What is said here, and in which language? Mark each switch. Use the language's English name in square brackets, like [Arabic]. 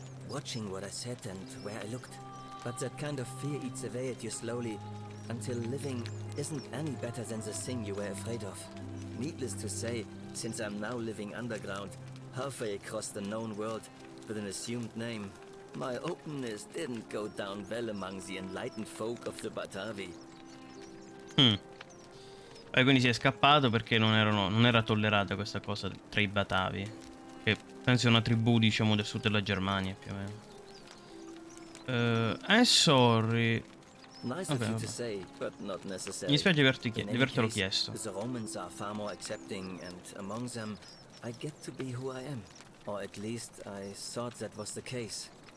[English] Watching what I said and where I looked. But that kind of fear eats away at you slowly, until living isn't any better than the thing you were afraid of. Needless to say, since I'm now living underground, halfway across the known world, with an assumed name, my openness didn't go down well among the enlightened folk of the Batavi. [Italian] Quindi si è scappato perché non era tollerata questa cosa tra i Batavi, che penso è una tribù, diciamo, del sud della Germania, più o meno. [English] Sorry. Nice of you to say, but not necessary. [Italian] Mi spiace [English] In any [Italian] avertelo [English] case, [Italian] chiesto. [English] the Romans are far more accepting, and among them, I get to be who I am. Or at least I thought that was the case.